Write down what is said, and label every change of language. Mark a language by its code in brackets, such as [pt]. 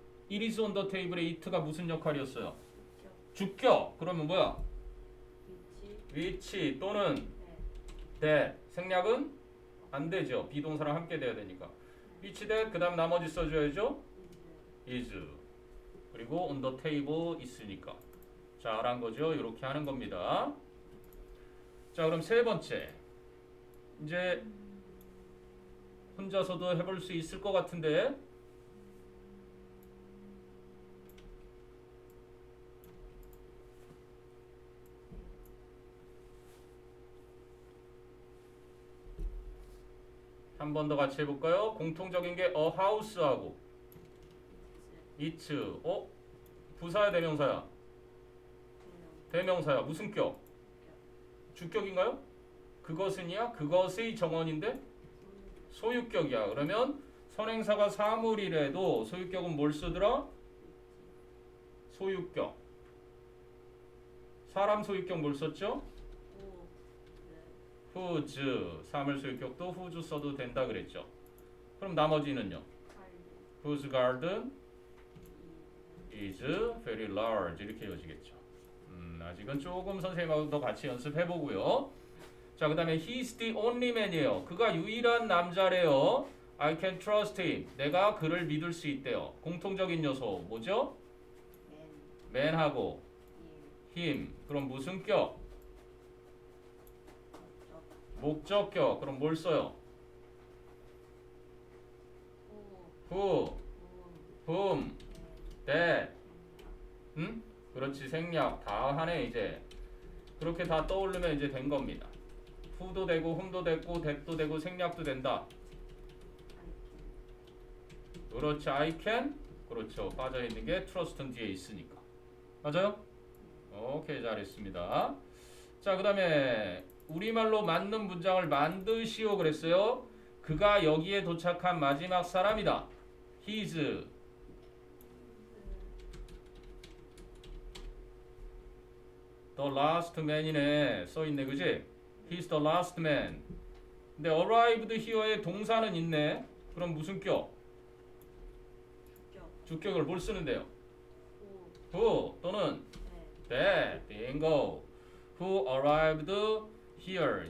[en] It is on the table [ko] 에 it가 무슨 역할이었어요? 주격. 그러면 뭐야? 위치 또는 that. 생략은 안 되죠. 비동사랑 함께 돼야 되니까. which that 그다음 나머지 써줘야죠. is. 그리고 on the table 있으니까. 잘한 거죠. 이렇게 하는 겁니다. 자, 그럼 세 번째. 이제 혼자서도 해볼 수 있을 것 같은데. 한 번 더 같이 해볼까요? 공통적인 게 a house하고 it's. 부사야 대명사야? 대명사야. 무슨 격? 주격인가요? 그것은이야? 그것의 정원인데 소유격이야. 그러면 선행사가 사물이라도 소유격은 뭘 쓰더라? 소유격. 사람 소유격 뭘 썼죠? whose. 사물 소유격도 whose 써도 된다 그랬죠. 그럼 나머지는요? [en] whose garden is very large. [ko] 이렇게 이어지겠죠. 아직은 조금 선생님하고 더 같이 연습해 보고요. 자, 그 다음에 [en] he's the only man [ko] 이에요. 그가 유일한 남자래요. [en] I can trust him. [ko] 내가 그를 믿을 수 있대요. 공통적인 요소 뭐죠? man하고 him. 그럼 무슨 격? 목적격. 그럼 뭘 써요? who, whom, that. 그렇지. 생략 다 하네 이제. 그렇게 다 떠오르면 이제 된 겁니다. who도 되고 whom도 되고 that도 되고 생략도 된다. 그렇죠. I can. 그렇죠. 빠져있는 게 trust는 뒤에 있으니까. 맞아요? 오케이, 잘했습니다. 자, 그 다음에 우리말로 맞는 문장을 만드시오 그랬어요. 그가 여기에 도착한 마지막 사람이다. [en] He's the last man이네. [ko] 써있네, 그지? [en] He's the last man. [ko] 근데 [en] arrived here [ko] 에 동사는 있네. 그럼 무슨 격? 주격을 뭘 쓰는데요? who 또는 that. bingo. [en] Who arrived here.